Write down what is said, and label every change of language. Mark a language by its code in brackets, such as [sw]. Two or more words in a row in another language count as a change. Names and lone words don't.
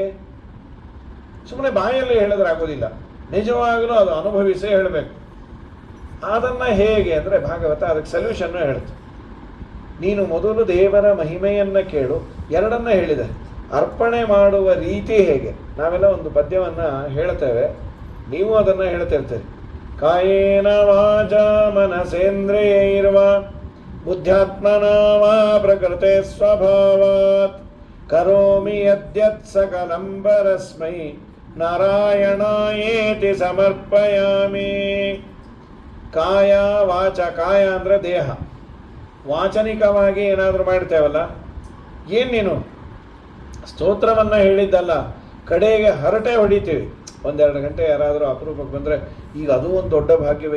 [kn] ಸುಮ್ಮನೆ ಬಾಯಲ್ಲಿ ಹೇಳಿದ್ರೆ ಆಗೋದಿಲ್ಲ, ನಿಜವಾಗಲೂ ಅದು ಅನುಭವಿಸೇ ಹೇಳಬೇಕು. ಅದನ್ನು ಹೇಗೆ ಅಂದರೆ ಭಾಗವತ ಅದಕ್ಕೆ ಸೊಲ್ಯೂಷನ್ನು ಹೇಳುತ್ತೆ. ನೀನು ಮೊದಲು ದೇವರ ಮಹಿಮೆಯನ್ನು ಕೇಳು. ಎರಡನ್ನ ಹೇಳಿದೆ. ಅರ್ಪಣೆ ಮಾಡುವ ರೀತಿ ಹೇಗೆ? ನಾವೆಲ್ಲ ಒಂದು ಪದ್ಯವನ್ನು ಹೇಳ್ತೇವೆ, ನೀವು ಅದನ್ನು ಹೇಳ್ತಿರ್ತೀರಿ. [sa] ಕಾಯೇನ ವಾಚ ಮನಸೇಂದ್ರಿಯೈರ್ವ ಬುದ್ಧ್ಯಾತ್ಮನ ವಾ ಪ್ರಕೃತೆ ಸ್ವಭಾವಾತ್ ಕರೋಮಿ ಯದ್ಯತ್ ಸಕಲಂ ಪರಸ್ಮೈ ನಾರಾಯಣಾಯೇತಿ ಸಮರ್ಪಯಾಮಿ. ಕಾಯ ವಾಚ, [kn] ಕಾಯ ಅಂದರೆ ದೇಹ, ವಾಚನಿಕವಾಗಿ ಏನಾದರೂ ಮಾಡ್ತೇವಲ್ಲ. ಏನು ನೀನು ಸ್ತೋತ್ರವನ್ನು ಹೇಳಿದ್ದಲ್ಲ, ಕಡೆಗೆ ಹರಟೆ ಹೊಡಿತೀವಿ. 1-2 ಗಂಟೆ ಯಾರಾದರೂ ಅಪರೂಪಕ್ಕೆ ಬಂದರೆ, ಈಗ ಅದು ಒಂದು ದೊಡ್ಡ ಭಾಗ್ಯವೇ.